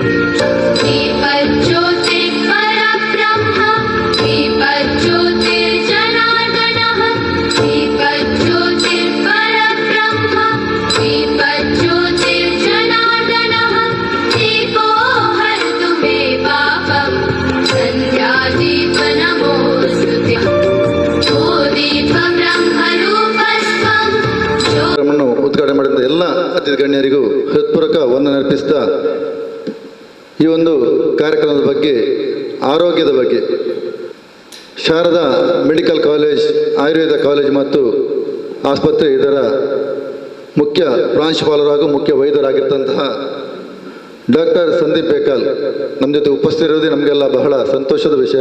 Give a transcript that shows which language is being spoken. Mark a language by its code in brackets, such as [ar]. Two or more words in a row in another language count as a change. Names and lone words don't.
[sa] दीपज्योतिर्परब्रह्म दीपज्योतिर्जनार्दनः दीपज्योतिर्परब्रह्म दीपज्योतिर्जनार्दनः दीपो हरतु मे पापं सन्ध्यादीपनमोऽस्तु ते ओ दीपब्रह्मरूपस्त्वं [kn] ಕಾರ್ಯಕ್ರಮವನ್ನು ಉದ್ಘಾಟನೆ ಮಾಡಿದ ಎಲ್ಲ ಅತಿಥಿ ಗಣ್ಯರಿಗೂ ಹೃತ್ಪೂರ್ವಕ ವಂದನೆ ಅರ್ಪಿಸ್ತಾ, ಈ ಒಂದು ಕಾರ್ಯಕ್ರಮದ ಬಗ್ಗೆ, ಆರೋಗ್ಯದ ಬಗ್ಗೆ, ಶಾರದಾ ಮೆಡಿಕಲ್ ಕಾಲೇಜ್, ಆಯುರ್ವೇದ ಕಾಲೇಜ್ ಮತ್ತು ಆಸ್ಪತ್ರೆ ಇದರ ಮುಖ್ಯ ಪ್ರಾಂಶುಪಾಲರು ಹಾಗೂ ಮುಖ್ಯ ವೈದ್ಯರಾಗಿರ್ತಂತಹ ಡಾಕ್ಟರ್ ಸಂದೀಪ್ ಬೇಕಲ್ ನಮ್ಮ ಜೊತೆ ಉಪಸ್ಥಿತಿರುವುದೇ ನಮಗೆಲ್ಲ ಬಹಳ ಸಂತೋಷದ ವಿಷಯ.